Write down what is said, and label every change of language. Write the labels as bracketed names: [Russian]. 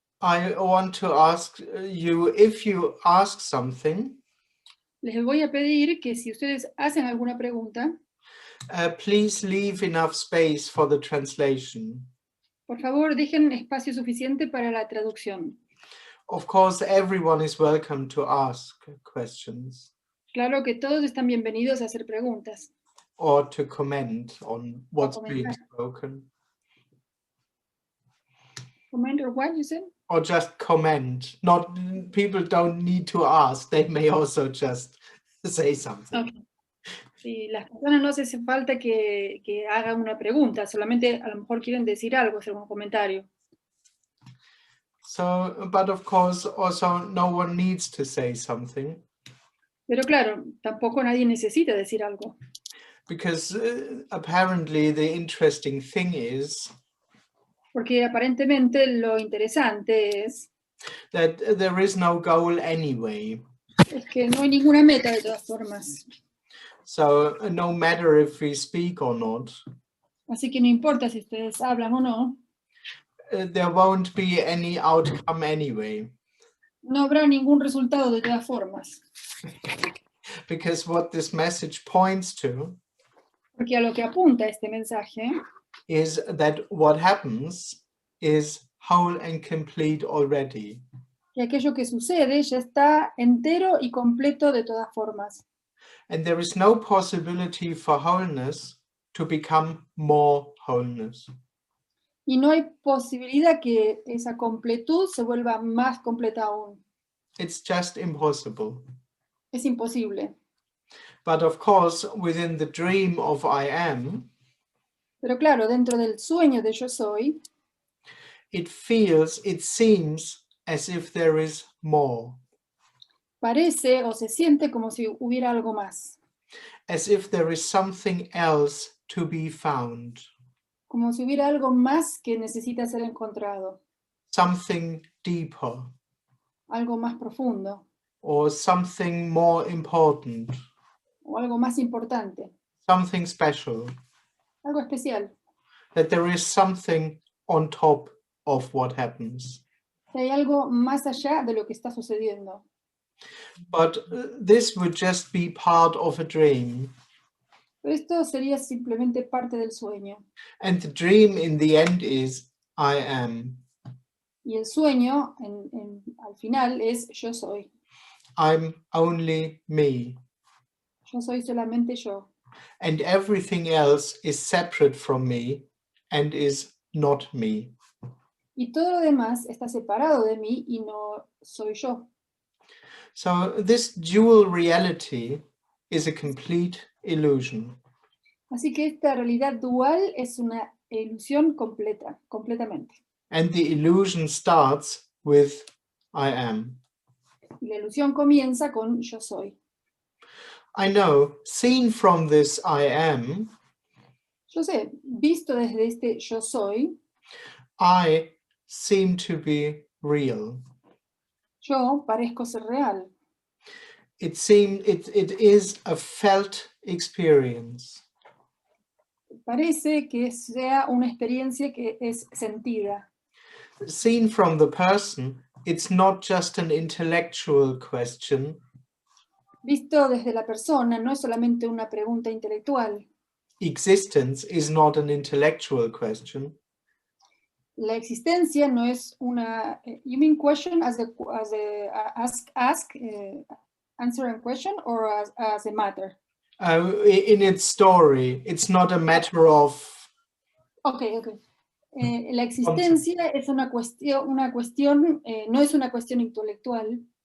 [English] I want to ask you, if you ask something, [Spanish] les voy a pedir que si ustedes hacen alguna pregunta, [English] please leave enough space for the translation. [Spanish] por favor dejen espacio suficiente para la traducción. [English] Of course, everyone is welcome to ask questions [Spanish] Claro que todos están bienvenidos a hacer preguntas. [English] or to comment on what's being [Spanish] comentar. [English] spoken. Comment or what you said? Or just comment. Not people don't need to ask. They may also just say something. Okay. [Spanish] Sí, las personas no hace falta que hagan una pregunta, solamente a lo mejor quieren decir algo, hacer un comentario. [English] So, but of course, also no one needs to say something. [Spanish] Pero claro, tampoco nadie necesita decir algo. [English] Because apparently the interesting thing is [Spanish] Porque aparentemente lo interesante es [English] that there is no goal anyway. [Spanish] Es que no hay ninguna meta de todas formas. [English] So no matter if we speak or not, [Spanish] Así que no importa si ustedes hablan o no, [English] there won't be any outcome anyway. [Spanish] no habrá ningún resultado de todas formas. [English] Because what this message points to [Spanish] Porque a lo que apunta este mensaje [English] is that what happens is whole and complete already. [Spanish] que aquello que sucede ya está entero y completo de todas formas. [English] And there is no possibility for wholeness to become more wholeness. [Spanish] Y no hay posibilidad que esa completud se vuelva más completa aún. [English] It's just impossible. [Spanish] Es imposible. [English] But of course, within the dream of I am, [Spanish] Pero claro, dentro del sueño de yo soy, [English] it seems as if there is more. [Spanish] parece o se siente como si hubiera algo más. [English] As if there is something else to be found. [Spanish] Como si hubiera algo más que necesita ser encontrado. [English] Something deeper. [Spanish] Algo más profundo. [English] Or something more important. [Spanish] O algo más importante. [English] Something special. [Spanish] Algo especial. [English] That there is something on top of what happens. [Spanish] Que hay algo más allá de lo que está sucediendo. [English] But this would just be part of a dream. [Spanish] Pero esto sería simplemente parte del sueño. [English] And the dream in the end is I am. [Spanish] Y el sueño, al final, es yo soy. [English] I'm only me. [Spanish] Yo soy solamente yo. [English] And everything else is separate from me and is not me. [Spanish] Y todo lo demás está separado de mí y no soy yo. [English] So this dual reality is a complete illusion. [Spanish] Así que esta realidad dual es una ilusión completamente. [English] And the illusion starts with I am. [Spanish] Y la ilusión comienza con yo soy. [English] I know, seen from this I am, [Spanish] Yo sé, visto desde este yo soy, [English] I seem to be real. [Spanish] yo parezco ser real. [English] It is a felt experience. [Spanish] Parece que sea una experiencia que es sentida. [English] Seen from the person, it's not just an intellectual question. [Spanish] Visto desde la persona, no es solamente una pregunta intelectual. [English] Existence is not an intellectual question. [Spanish] La existencia no es una. [English] You mean question as a answer and question, or as a matter? In its story, it's not a matter of. Okay. [Spanish] La existencia es una cuestión, no es una cuestión intelectual.